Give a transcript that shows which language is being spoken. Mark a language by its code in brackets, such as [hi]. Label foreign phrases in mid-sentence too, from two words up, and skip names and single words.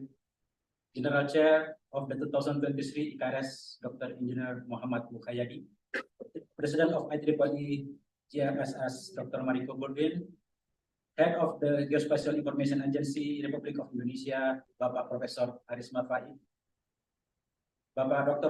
[en] General Chair of the 2023 ICARES, Dr. Engineer Muhammad Mukayadi. President of IEEE GRSS, Dr. Mariko Burdin. Head of the Geospatial Information Agency, Republic of Indonesia, Bapak Profesor Haris Mafai. Bapak Dr.